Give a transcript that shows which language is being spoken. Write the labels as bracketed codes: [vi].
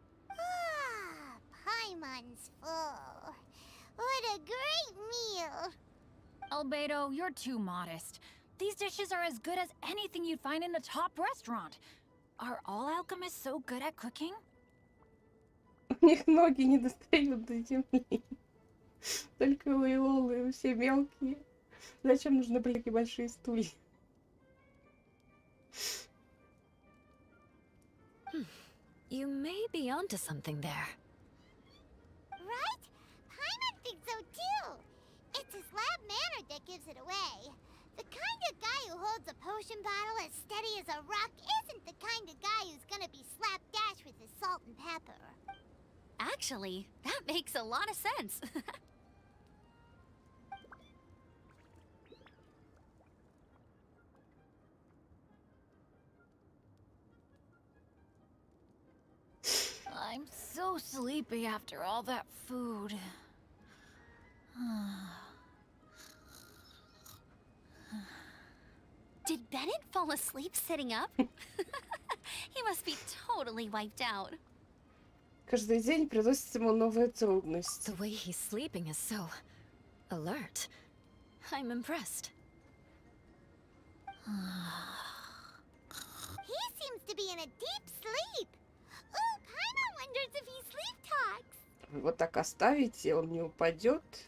[en] Ah, Paimon's full. What a great meal! Albedo, you're too modest. These dishes are as good as anything you'd find in a top restaurant. Are all alchemists so good at cooking? [ru] У них ноги не достают до земли. Только лойлолы, все мелкие. Зачем нужны были такие большие стулья? [en] You may be onto something there. Right? Paimon thinks so too! It's his lab manner that gives it away. The kind of guy who holds a potion bottle as steady as a rock isn't the kind of guy who's gonna be slapdash with his salt and pepper. Actually, that makes a lot of sense. I'm so sleepy after all that food. Did Bennett fall asleep sitting up? He must be totally wiped out. [ru] Каждый день приносит ему новые трудности. [en] The way he's sleeping is so alert. I'm impressed. He seems to be in a deep sleep. Ooh, Paimon wonders if he sleep talks. [ru] Вот так оставите, он не упадет.